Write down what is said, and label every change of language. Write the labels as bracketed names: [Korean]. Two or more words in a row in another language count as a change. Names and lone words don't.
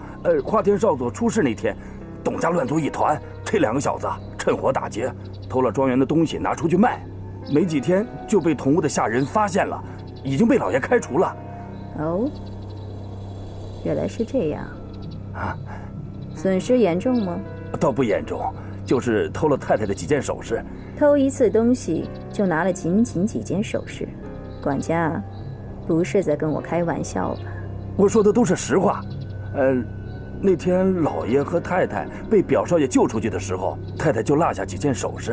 [Chinese] 花田少佐出事那天，董家亂作一團，這兩個小子趁火打劫，偷了莊園的東西拿出去賣，沒幾天就被同屋的下人發現了，已經被老爺開除了。哦，原來是這樣。損失嚴重嗎？倒不嚴重，就是偷了太太的几件首飾。偷一次東西就拿了仅几件首饰，管家，不是在跟我開玩笑吧？我說的都是實話。那天老爺和太太被表少爺救出去的時候，太太就落下幾件首飾。